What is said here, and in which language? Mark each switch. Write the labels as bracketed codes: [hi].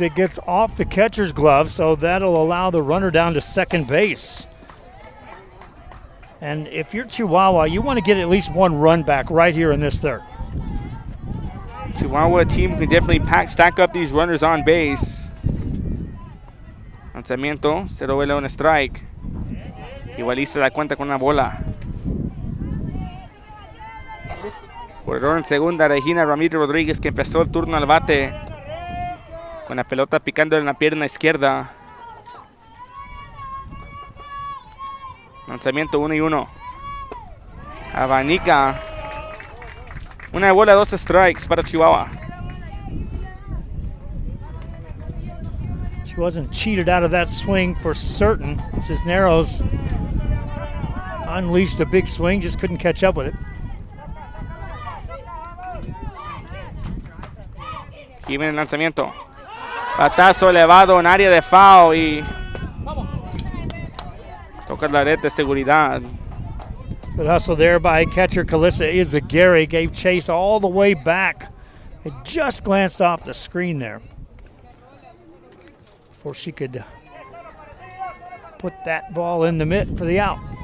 [en] It gets off the catcher's glove, so that'll allow the runner down to second base. And if you're Chihuahua, you want to get at least 1 run back right here in this third. Chihuahua team can definitely stack up these runners on base. [es] Lanzamiento, 0 bola, 1 strike. Igualiza la cuenta con una bola. Corredor en segunda, Regina Ramírez Rodríguez, que empezó el turno al bate con la pelota picando en la pierna izquierda. Lanzamiento 1-1. Abanica. 1 bola, 2 strikes para Chihuahua. [en] She wasn't cheated out of that swing for certain. Cisneros unleashed a big swing, just couldn't catch up with it. [es] Aquí viene el lanzamiento. Batazo elevado en área de foul y toca la red de seguridad. [en] Good hustle there by catcher Calissa Izaguirre. Gave chase all the way back. It just glanced off the screen there before she could put that ball in the mitt for the out.